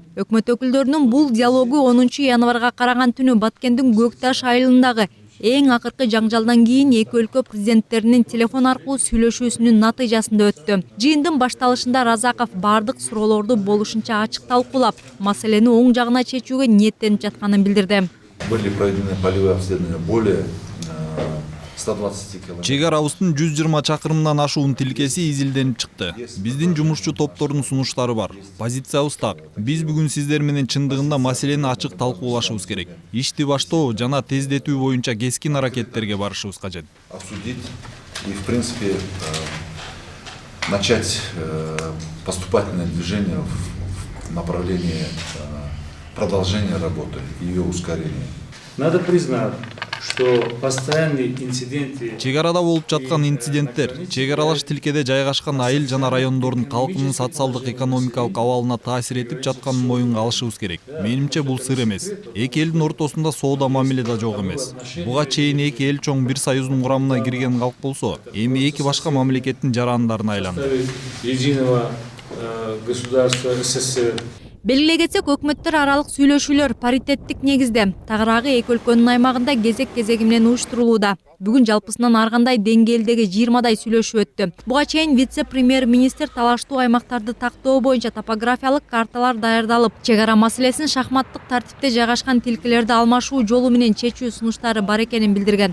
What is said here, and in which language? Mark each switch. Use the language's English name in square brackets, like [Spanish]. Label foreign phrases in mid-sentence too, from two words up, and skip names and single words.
[Kyrgyz] Өкмөт өкүлдөрүнүн бул диалогу 10 январга караган түнү Баткендин Көкташ айылындагы эң акыркы жаңжалдан кийин эки өлкө президенттеринин телефон аркылуу сүйлөшүүсүнүн натыйжасында өттү. Жыйындын башталышында Разаков бардык суроолорду болушунча ачык талкуулап, маселени оң жагына чечүүгө ниеттенип жатканын билдирди. [Russian] Были проведены полевые обследования более 120 километров. [Kyrgyz] Чек арабыздын 120 чакырымдан ашуун тилкеси изилденип чыкты. Биздин жумушчу топтордун сунуштары бар. Позициябыз так. Биз бүгүн сиздер менен чындыгында маселени ачык талкуулашыбыз керек. Ишти баштоо жана тездетүү боюнча кескин аракеттерге барышыбыз кажет. [Russian] Обсудить и, в принципе, начать поступательное движение в направлении продолжения работы и ее ускорения. Надо признать, что постоянные инциденты... [Kyrgyz] Чек арада болуп жаткан инциденттер, чек аралаш тилкеде жайгашкан айыл жана райондордун калкынын социалдык экономикалык абалына таасир этип жатканын моюнга алышыбыз керек. Менимче бул сыр эмес. Эки элдин ортосунда соода мамиле да жок эмес. Буга чейин эки эл чоң бир союздун курамына кирген калк болсо, эми эки башка мамлекеттин жарандарына айланды. [Russian] Единого государства СССР. [Kyrgyz] Белгилей кетсек, өкмөттөр аралык сүйлөшүүлөр паритеттик негизде тагыраагы эки өлкөнүн аймагында кезек-кезеги менен уюштурулууда. Бүгүн жалпысынан аргандай деңгээлдеги 20дай сүйлөшүү өттү. Буга чейин вице-премьер-министр талаштуу аймактарды тактоо боюнча топографиялык карталар даярдалып, чек ара маселесин шахматтык тартипте жайгашкан тилкелерди алмашуу жолу менен чечүү сунуштары бар экенин билдирген.